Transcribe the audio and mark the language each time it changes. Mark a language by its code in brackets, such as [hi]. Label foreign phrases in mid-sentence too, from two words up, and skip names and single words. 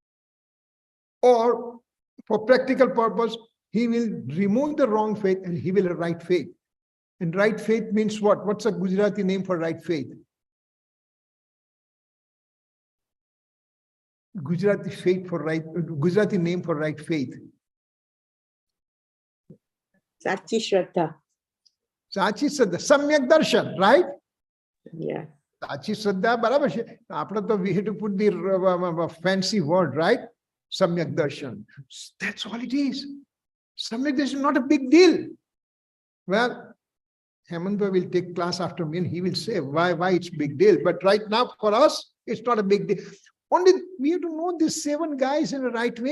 [en] Or for practical purpose, he will remove the wrong faith and he will have right faith. And right faith means what? What's a Gujarati name for right faith? Gujarati name for right faith. [gu] સાચી શ્રદ્ધા. સાચી શ્રદ્ધા, સમ્યક દર્શન, right? [en] Yeah. [gu] સાચી શ્રદ્ધા, બરાબર છે. આપણે તો [en] we have to put the fancy word, right? [gu] સમ્યક દર્શન. [en] That's all it is. [gu] સમ્યક દર્શન [en] is not a big deal. Well, Hemanta will take class after me and he will say why it's big deal. But right now for us, it's not a big deal. Only we have to know these 7 guys in the right way.